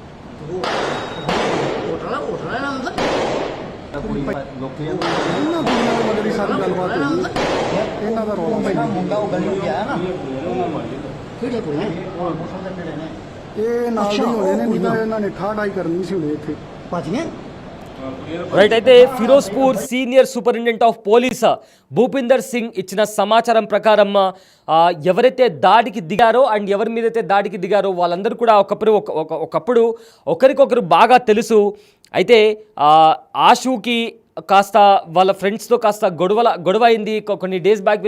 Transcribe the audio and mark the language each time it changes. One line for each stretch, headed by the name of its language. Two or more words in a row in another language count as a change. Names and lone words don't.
Punjabi: ਉਠਣਾ ਨਾ ਅੰਦਰ ਲੋਕੀ ਇਹਨਾਂ ਦੁਨੀਆਂ ਦੇ ਮਗਰ ਹੀ ਸਾਰੀ ਗੱਲਬਾਤ ਹੋਈ। ਇਹਨਾਂ ਦਾ ਰੌਲਾ ਪੈਂਦਾ ਮੁੰਡਾ ਉਹ ਗਲੀ ਚ ਆਇਆ ਨਾ ਉਹਨਾਂ ਨੂੰ ਮਾਰੀ ਜਾਂਦਾ। ਕਿਹੜੀਆਂ ਕੁੜੀਆਂ ਇਹ ਨਾਲ ਨਹੀਂ ਹੋਣੇ ਨੇ, ਨਹੀਂ ਤਾਂ ਇਹਨਾਂ ਨੇ ਠਾਠਾਈ ਕਰਨੀ ਸੀ ਹੁਣੇ ਇੱਥੇ ਭਾਜੀਆਂ
Telugu: రైట్. అయితే ఫిరోజ్పూర్
English: senior superintendent of police
Telugu: భూపిందర్ సింగ్ ఇచ్చిన సమాచారం ప్రకారం ఎవరైతే దాడికి దిగారో అండ్ ఎవరి మీదైతే దాడికి దిగారో వాళ్ళందరూ కూడా ఒకప్పుడు ఒకరికొకరు బాగా తెలుసు. అయితే ఆషుకి కాస్త వాళ్ళ ఫ్రెండ్స్తో కాస్త గొడవ అయింది కొన్ని
English: days back.